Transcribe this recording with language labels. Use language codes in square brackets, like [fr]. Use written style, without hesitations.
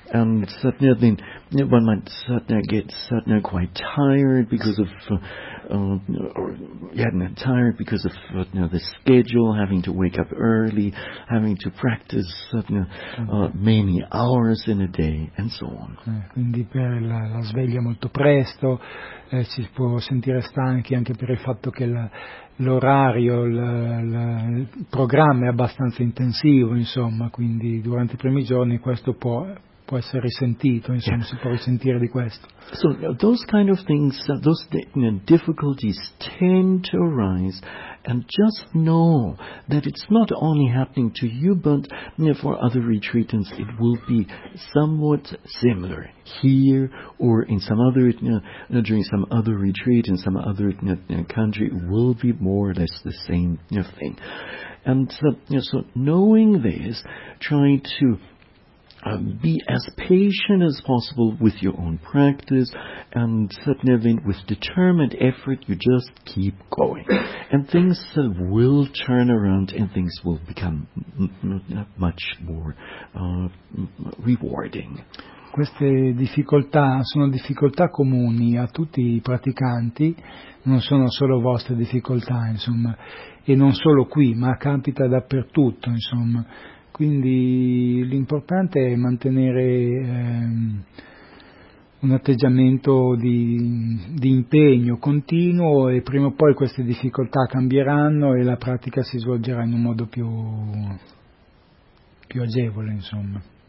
[en] And then one might get quite tired because of tired because of the schedule, having to wake up early, having to practice many hours in a day, and so on. [it] Quindi per la sveglia molto presto, si può sentire stanchi anche per il fatto che l'orario, il programma è abbastanza intensivo, insomma, quindi durante i primi giorni questo può essere risentito, insomma, si può risentire di questo. [en] So those kind of things, those difficulties tend to arise, and just know that it's not only happening to you, but for other retreatants it will be somewhat similar here or in some other during some other retreat in some other country will be more or less the same thing. And so knowing this, try to be as patient as possible with your own practice, and then with determined effort you just keep going, and things will turn around and things will become much more rewarding. [it] Queste difficoltà sono difficoltà comuni a tutti i praticanti, non sono solo vostre difficoltà, insomma, e non solo qui, ma capita dappertutto, insomma. Quindi l'importante è mantenere un atteggiamento di impegno continuo, e prima o poi queste difficoltà cambieranno e la pratica si svolgerà in un modo più agevole, insomma.